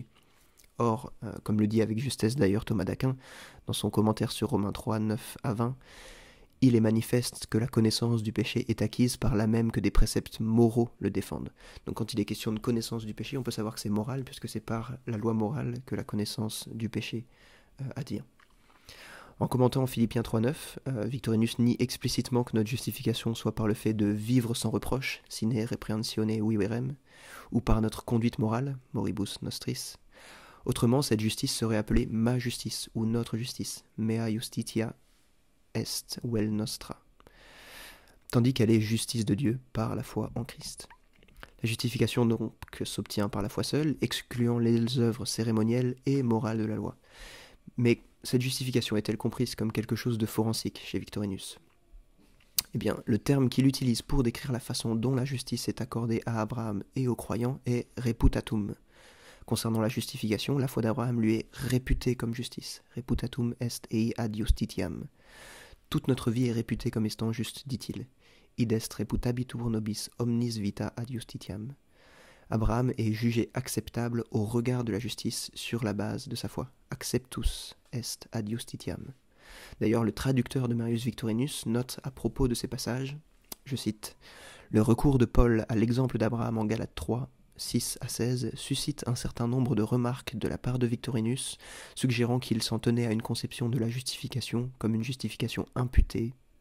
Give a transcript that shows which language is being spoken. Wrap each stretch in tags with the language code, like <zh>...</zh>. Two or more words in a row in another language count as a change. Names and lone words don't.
<fr>Or, comme le dit avec justesse d'ailleurs Thomas d'Aquin, dans son commentaire sur Romains 3, 9 à 20, il est manifeste que la connaissance du péché est acquise par là même que des préceptes moraux le défendent. Donc quand il est question de connaissance du péché, on peut savoir que c'est moral, puisque c'est par la loi morale que la connaissance du péché advient. En commentant Philippiens 3.9, Victorinus nie explicitement que notre justification soit par le fait de vivre sans reproche,</fr> <la>sine reprehensione viverem,</la> <fr>ou par notre conduite morale,</fr> <la>moribus nostris.</la> <fr>Autrement, cette justice serait appelée ma justice, ou notre justice,</fr> <la>mea justitia est vel nostra,</la> <fr>tandis qu'elle est justice de Dieu par la foi en Christ. La justification donc s'obtient par la foi seule, excluant les œuvres cérémonielles et morales de la loi. Mais cette justification est-elle comprise comme quelque chose de forensique chez Victorinus ? Eh bien, le terme qu'il utilise pour décrire la façon dont la justice est accordée à Abraham et aux croyants est reputatum. Concernant la justification, la foi d'Abraham lui est réputée comme justice.</fr> <la>Reputatum est ei ad justitiam.</la> <fr>Toute notre vie est réputée comme étant juste, dit-il.</fr> <la>Id est reputabitur nobis omnis vita ad justitiam.</la> <fr>Abraham est jugé acceptable au regard de la justice sur la base de sa foi.</fr> <la>Acceptus est ad justitiam.</la> <fr>D'ailleurs, le traducteur de Marius Victorinus note à propos de ces passages, je cite, « Le recours de Paul à l'exemple d'Abraham en Galates 3, 6 à 16 suscite un certain nombre de remarques de la part de Victorinus, suggérant qu'il s'en tenait à une conception de la justification comme une justification imputée, passive.</fr>